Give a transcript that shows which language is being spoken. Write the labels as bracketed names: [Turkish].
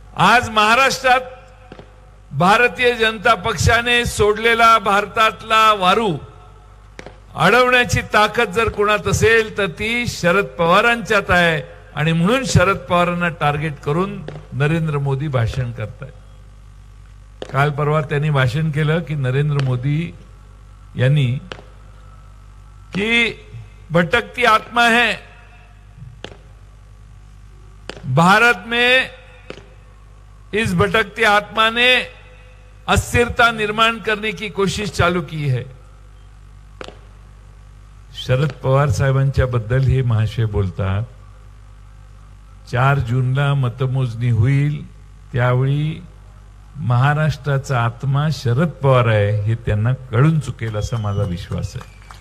[Marathi] आज महाराष्ट्रात भारतीय जनता पक्षाने सोडलेला भारतातला वारू अडवण्याची ताकद जर कोणात असेल तर ती शरद पवारांच्यात आहे आणि म्हणून शरद पवारांना टार्गेट करून नरेंद्र मोदी भाषण करतायत. काल परवा त्यांनी भाषण केलं की नरेंद्र मोदी यांनी की [Hindi] भटकती आत्मा है, भारत में इस भटकती आत्मा ने अस्थिरता निर्माण करने की कोशिश चालू की है. [Marathi] शरद पवार साहेबांच्या बद्दल हे महाशय बोलतात. 4 जूनला मतमोजणी होईल त्यावेळी महाराष्ट्राचा आत्मा शरद पवार आहे हे त्यांना कळून चुकेल असा माझा विश्वास आहे.